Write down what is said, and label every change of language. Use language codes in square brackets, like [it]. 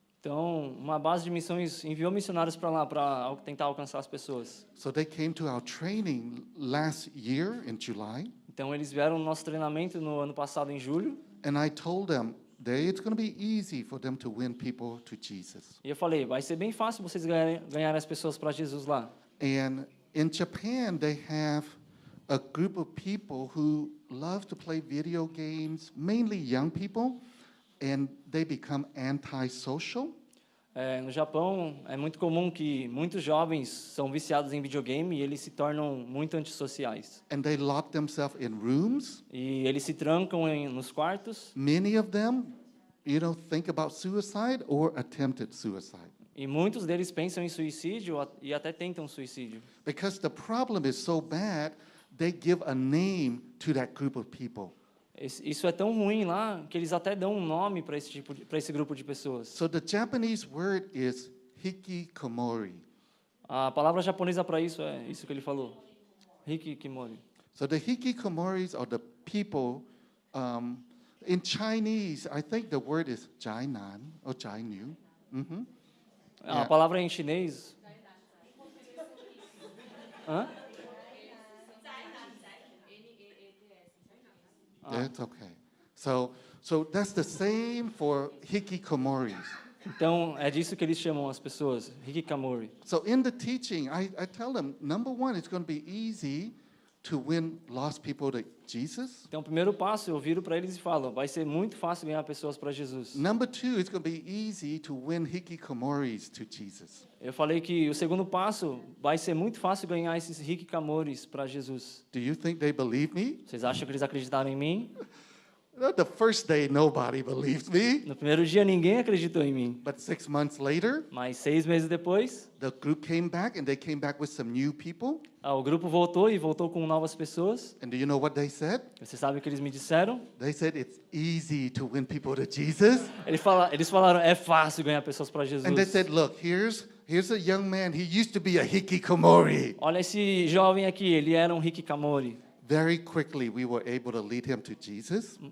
[pt] Então, uma base de missões enviou missionários para lá para tentar alcançar as pessoas. [en] So they came to our training last year in July, [pt] Então, eles vieram no nosso treinamento no ano passado, em julho, [en] and I told them it's going to be easy for them to win people to Jesus. [pt] e eu falei: vai ser bem fácil vocês ganharem as pessoas para Jesus lá. [en] And in Japan, they have a group of people who love to play video games, mainly young people, and they become antisocial. [pt] No Japão, é muito comum que muitos jovens são viciados em videogame e eles se tornam muito antissociais. [en] And they lock themselves in rooms. [pt] E eles se trancam nos quartos [en] Many of them, think about suicide or attempted suicide. [pt] e muitos deles pensam em suicídio e até tentam suicídio. [en] Because the problem is so bad, they give a name to that group of people. [pt] Isso é tão ruim lá que eles até dão um nome para esse grupo de pessoas. [en] So the Japanese word is hikikomori. [pt] A palavra japonesa para isso é isso que ele falou, hikikomori. [en] So the hikikomoris are the people. In Chinese, I think the word is Jainan or Jainu. Mhm. [pt] A palavra é em chinês. Hã? [en] That's okay. So that's the same for hikikomoris. [pt] Então, é disso que eles chamam as pessoas, hikikomori. [en] So in the teaching, I tell them, number one, it's going to be easy to win lost people to Jesus. [pt] Então, o primeiro passo, eu viro para eles e falo, vai ser muito fácil ganhar pessoas para Jesus. [en] Number two, it's going to be easy to win hikikomoris to Jesus. [pt] Eu falei que o segundo passo, vai ser muito fácil ganhar esses hikikomoris para Jesus. [en] Do you think they believe me? [pt] Vocês acham que eles acreditaram em mim? [en] The first day, nobody believed me. [pt] No primeiro dia, ninguém acreditou em mim. [en] But 6 months later, [pt] Mas 6 meses depois, [en] the group came back, and they came back with some new people. [pt] o grupo voltou com novas pessoas. [en] And do you know what they said? [pt] Você sabe o que eles me disseram? [en] They said it's easy to win people to Jesus. [pt] Eles falaram, é fácil ganhar pessoas para Jesus. [en] And they said, look, here's a young man. He used to be a hikikomori. [pt] Olha esse jovem aqui, ele era um hikikomori. [en] Very quickly, we were able to lead him to Jesus.